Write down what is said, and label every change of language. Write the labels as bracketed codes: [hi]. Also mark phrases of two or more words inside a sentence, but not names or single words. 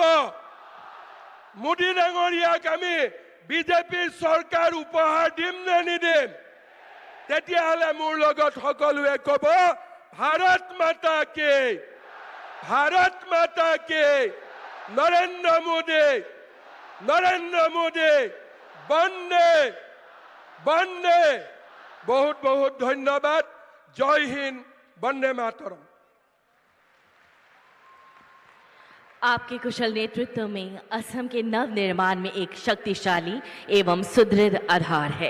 [as] মোদী ডাঙৰীয়াক আমি বিজেপিৰ চৰকাৰ উপহাৰ দিম নে নিদিম? তেতিয়াহ'লে মোৰ লগত সকলোৱে ক'ব, [hi] भारत माता की, भारत माता की, [as] নৰেন্দ্ৰ মোদী, বন্দে বন্দে। [hi] बहुत बहुत धन्यवाद। जय हिंद, वंदे मातरम। आपके कुशल नेतृत्व में असम के नव निर्माण में एक शक्तिशाली एवं सुदृढ़ आधार है।